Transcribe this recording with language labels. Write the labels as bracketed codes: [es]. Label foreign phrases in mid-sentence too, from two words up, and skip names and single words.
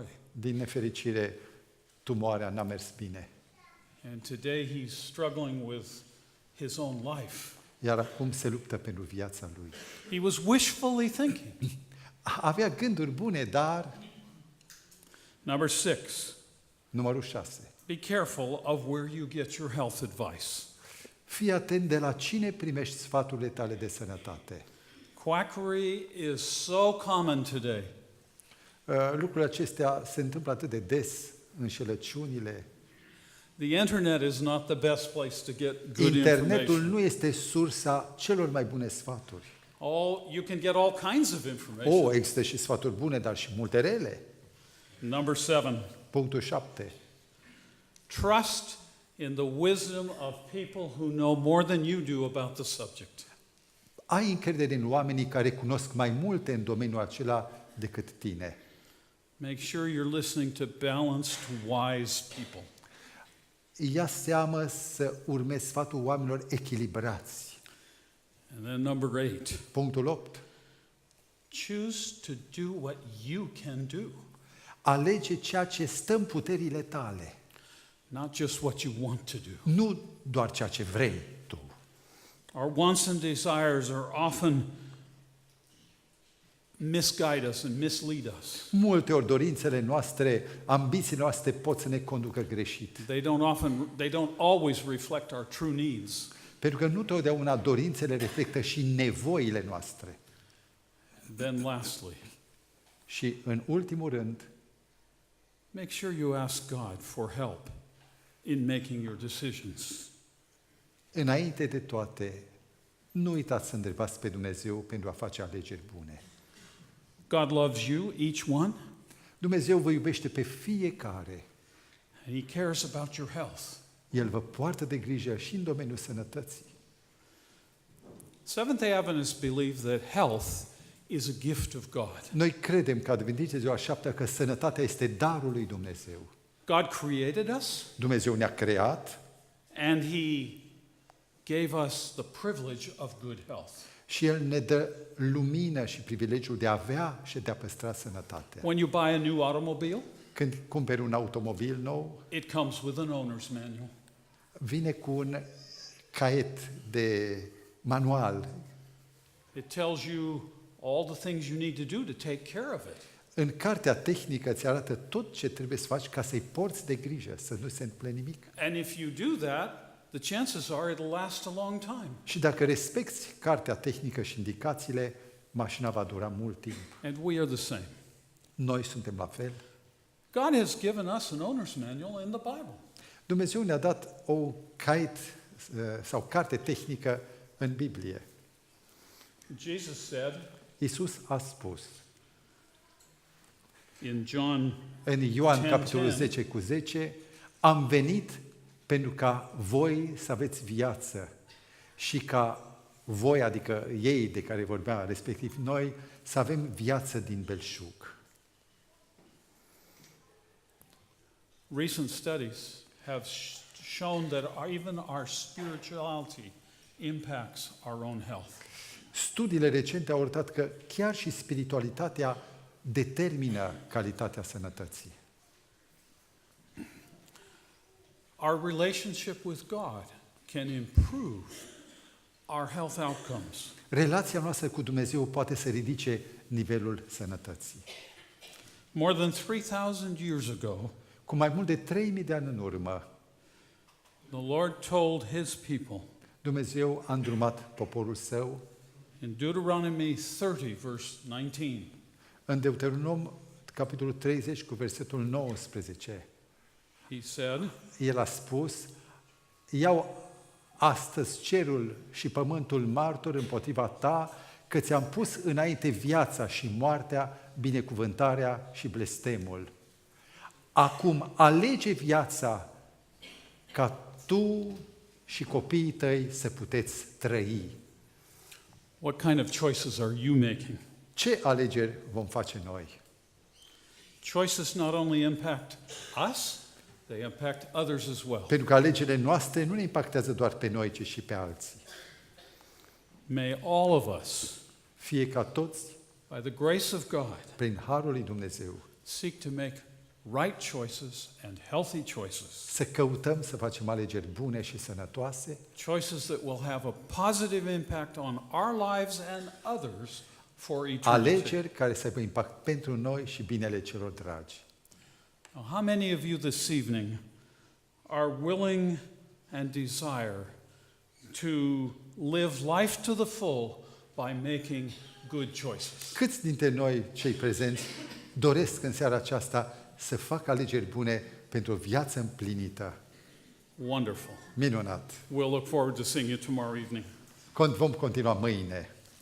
[ro] Din nefericire, tumoarea n-a mers bine. [en] And today he's struggling with his own life. [ro] Iar acum se luptă pentru viața lui. [en] He was wishfully thinking. [ro] Avea gânduri bune, dar... [en] Number 6, [ro] Numărul 6. [en] be careful of where you get your health advice. [ro] Fii atent de la cine primești sfaturile tale de sănătate. [en] Quackery is so common today. [ro] Lucrurile acestea se întâmplă atât de des, înșelăciunile. [en] The internet is not the best place to get good [ro] Internetul [en] information. [ro] nu este sursa celor mai bune sfaturi. [en] You can get all kinds of information. [ro] Există și sfaturi bune, dar și multe rele. [en] Number 7, [ro] Punctul 7. [en] trust in the wisdom of people who know more than you do about the subject. [ro] Ai încredere în oamenii care cunosc mai multe în domeniul acela decât tine. [en] Make sure you're listening to balanced, wise people. [ro] Ia seamă să urmezi sfatul oamenilor echilibrați. [en] And then number 8, [ro] Punctul 8. [en] choose to do what you can do, [ro] Alege ceea ce stă în puterile tale, [en] not just what you want to do. [ro] nu doar ceea ce vrei tu. [en] Our wants and desires are often misguide us and mislead us. [ro] Multe ori dorințele noastre, ambițiile noastre pot să ne conducă greșit. [en] They don't always reflect our true needs. [ro] Pentru că nu totdeauna dorințele reflectă și nevoile noastre. [en] Then lastly, [ro] Și în ultimul rând, [en] make sure you ask God for help in making your decisions. [ro] înainte de toate, nu uitați să întrebați pe Dumnezeu pentru a face alegeri bune. [en] God loves you, each one, [ro] Dumnezeu vă iubește pe fiecare. [en] and He cares about your health. [ro] El vă poartă de grijă și în domeniul sănătății. [en] Seventh-day Adventists believe that health is a gift of God. [ro] Noi credem că Adventiști de ziua șaptea că sănătatea este darul lui Dumnezeu. [en] God created us, [ro] Dumnezeu ne-a creat [en] and He gave us the privilege of good health. [ro] și El ne dă lumină și privilegiul de a avea și de a păstra sănătatea. [en] When you buy a new automobile, [ro] Când cumperi un automobil nou, [en] it comes with an owner's manual. [ro] vine cu un caiet de manual. [en] It tells you all the things you need to do to take care of it. [ro] În cartea tehnică îți arată tot ce trebuie să faci ca să-i porți de grijă, să nu se întâmple nimic. [en] And if you do that, the chances are it'll last a long time. [ro] Și dacă respecti cartea tehnică și indicațiile, mașina va dura mult timp. [en] And we are the same. [ro] Noi suntem la fel. [en] God has given us an owner's manual in the Bible. [ro] Dumnezeu ne-a dat o caiet sau carte tehnică în Biblie. [en] Jesus said [ro] Iisus a spus [en] in John [ro] în Ioan 10:10, capitolul 10:10, am venit pentru ca voi să aveți viață și ca voi, adică ei de care vorbea, respectiv noi, să avem viață din belșug. [en] Recent studies have shown that even our spirituality impacts our own health. [ro] Studiile recente au arătat că chiar și spiritualitatea determină calitatea sănătății. [en] Our relationship with God can improve our health outcomes. [ro] Relația noastră cu Dumnezeu poate să ridice nivelul sănătății. [en] More than 3,000 years ago, [ro] Cu mai mult de 3000 de ani în urmă, [en] the Lord told his people [ro] Dumnezeu a îndrumat poporul său [en] in Deuteronomy 30, verse 19, [ro] în Deuteronom, capitolul 30, cu versetul 19. [en] he said, [ro] El a spus, iau astăzi cerul și pământul martor împotriva ta, că ți-am pus înainte viața și moartea, binecuvântarea și blestemul. Acum alege viața ca tu și copiii tăi să puteți trăi. [en] what kind of choices are you making? [ro] Ce alegeri vom face noi? [en] Choices not only impact us, they impact others as well. [ro] Pentru că alegerile noastre nu ne impactează doar pe noi, ci și pe alții. [en] May all of us, [ro] Fie ca toți, [en] by the grace of God, [ro] prin harul lui Dumnezeu, [en] seek to make right choices and healthy choices. [ro] să căutăm să facem alegeri bune și sănătoase, [en] Choices that will have a positive impact on our lives and others for eternity. [ro] alegeri care să aibă impact pentru noi și binele celor dragi. [en] Now, how many of you this evening are willing and desire to live life to the full by making good choices? [ro] Câți dintre noi, cei prezenți, doresc în seara aceasta să facă alegeri bune pentru o viață împlinită? [en] Wonderful. [ro] Minunat! [en] We'll look forward to seeing you tomorrow evening. [ro] Vom continua mâine.